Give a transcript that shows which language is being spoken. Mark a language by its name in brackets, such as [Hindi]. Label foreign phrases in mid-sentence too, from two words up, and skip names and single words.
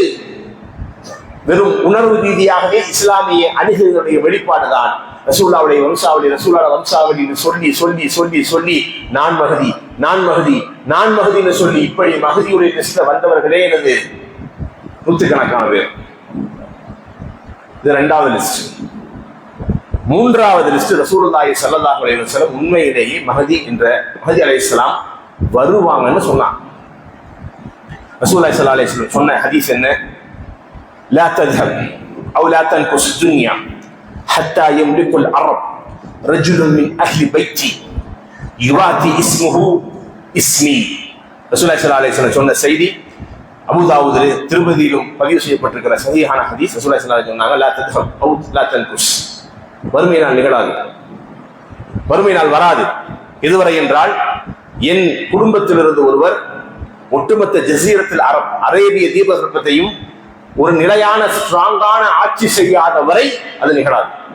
[Tamil] வெறும் உணர்வு ரீதியாகவே இஸ்லாமிய அணுகுகளுடைய வெளிப்பாடுதான் ரசூலுல்லாஹ்வுடைய வம்சாவளி சொல்லி சொல்லி சொல்லி சொல்லி நான் மஹதின்னு சொல்லி இப்படி மஹதியுடைய லிஸ்ட்ல வந்தவர்களே எனது நூற்றுக்கணக்கான பேர். இது 2வது லிஸ்ட். 3வது லிஸ்ட் [Arabic] رسول الله صلى الله عليه وسلم [Tamil] உண்மையிலேயே மஹதி அலைஹிஸ்ஸலாம் வருவாங்கன்னு சொன்னாங்க. [Arabic] رسول الله صلى الله عليه وسلم [Tamil] சொன்ன ஹதீஸ் என்ன? [Arabic] لا تذهب أو لا تنقص الدنيا حتى يملك العرب رجل من أهل بيتي يواتي اسمه اسمي. رسول الله صلى الله عليه وسلم [Tamil] சொன்ன செய்தி அபூதாவூதிலே திருமதியிலும் பதிவு செய்யப்பட்டிருக்கிற சஹீஹான ஹதீஸ். [Arabic] رسول الله صلى الله عليه وسلم [Tamil] சொன்னாங்க, [Arabic] لا تذهب أو لا تنقص, [Tamil] வறுமை நாள் நிகழாது, வறுமை நாள் வராது. எதுவரை என்றால், என் குடும்பத்திலிருந்து ஒருவர் ஒட்டுமொத்த ஜசீரத்தில் அரேபிய தீபகற்பத்தையும் ஒரு நிலையான ஸ்ட்ராங்கான ஆட்சி செய்யாத வரை அது நிகழாது.